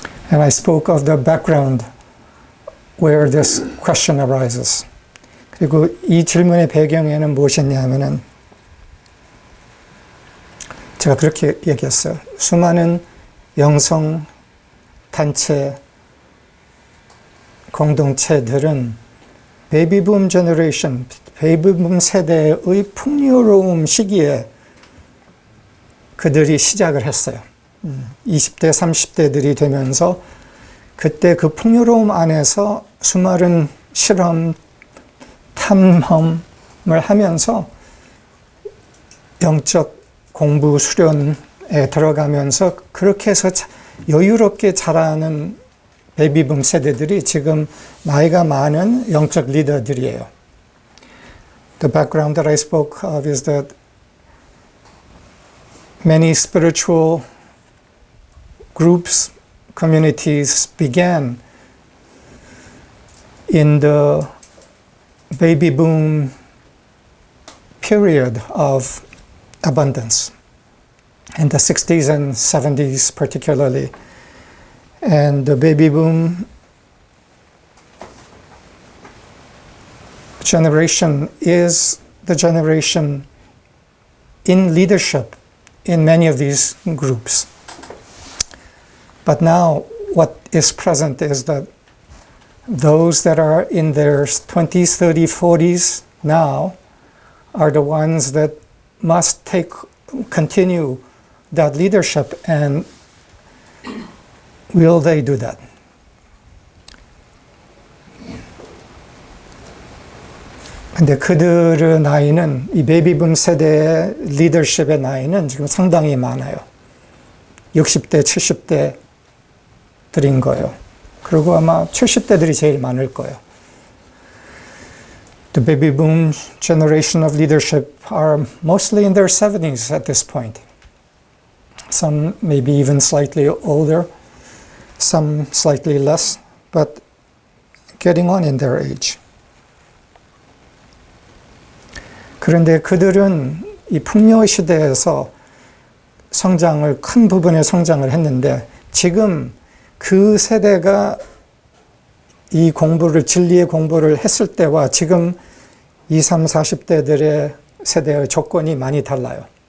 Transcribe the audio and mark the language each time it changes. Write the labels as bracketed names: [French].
[English] And I spoke of the background where this question arises. [Korean] 그리고 이 질문의 배경에는 무엇이냐면은 제가 그렇게 얘기했어요. 수많은 영성 단체, 공동체들은 베이비붐 제너레이션, 베이비붐 세대의 풍요로움 시기에 그들이 시작을 했어요. 20대, 30대들이 되면서 그때 그 풍요로움 안에서 수많은 실험, 탐험을 하면서 영적 공부 수련에 들어가면서 그렇게 해서 여유롭게 자라는 베이비붐 세대들이 지금 나이가 많은 영적 리더들이에요. [English] The background that I spoke of is that many spiritual groups, communities began in the baby boom period of abundance, in the 60s and 70s particularly. And the baby boom generation is the generation in leadership in many of these groups. But now what is present is that those that are in their 20s, 30s, 40s now are the ones that must continue that leadership, and will they do that? [Korean] 근데 그들의 나이는, 이 베이비붐 세대의 리더십의 나이는 지금 상당히 많아요. 60대, 70대들인 거예요. 그리고 아마 70대들이 제일 많을 거예요. [English] The baby boom generation of leadership are mostly in their 70s at this point. Some maybe even slightly older, some slightly less, but getting on in their age. [Korean] 그런데 그들은 이 풍요 시대에서 큰 부분의 성장을 했는데, 지금 그 세대가 이 진리의 공부를 했을 때와 지금 20, 30, 40대들의 세대의 조건이 많이 달라요.